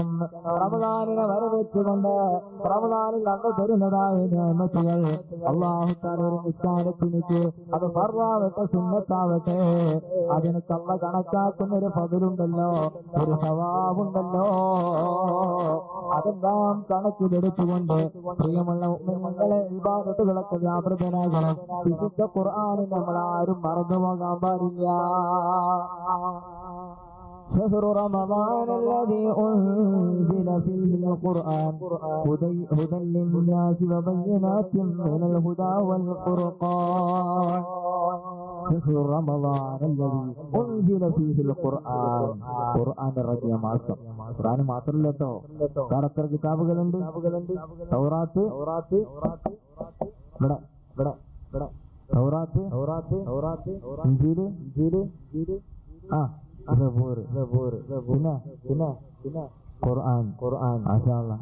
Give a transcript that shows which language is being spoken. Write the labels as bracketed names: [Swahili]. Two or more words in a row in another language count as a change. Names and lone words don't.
[Malayalam] റമദാനിനെ വരവേറ്റുകൊണ്ട് റമദാനിൽ കണ്ടു തരുന്നതായ നിഅമത്തുകൾ [Arabic] الله تعالى [Malayalam] ഒരു നിസ്കാരത്തിനിക്ക് അത് ഫർളാവട്ടെ സുന്നത്താവട്ടെ അതിനൊക്കെ അള്ള കണക്കാക്കുന്ന ഒരു ഫദ്ലുണ്ടല്ലോ, ഒരു സവാബുണ്ടല്ലോ. അതെല്ലാം കണക്കിലെടുത്തുകൊണ്ട് പ്രിയമുള്ള മുഅ്മിനീങ്ങളെ ഇബാദത്തുകളൊക്കെ വ്യാപൃതനാകണം. വിശുദ്ധ ഖുർആനിൽ നമ്മൾ ആരും മറന്നുപോകാൻ പാടില്ല. [Arabic] شهر رمضان الذي أنزل فيه القرآن هدى للناس وبينات من الهدى والفرقان شهر رمضان الذي أنزل فيه القرآن [Malayalam] ഖുർആൻ ഇറങ്ങിയ മാസം. ഖുർആൻ മാത്രമല്ല കേട്ടോ, വേറെ എത്ര കിതാബുകളുണ്ട്? തൗറാത്ത് ഇഞ്ചീല് സബൂർ പിന്നെ ഖുർആൻ [Arabic] ما شاء الله.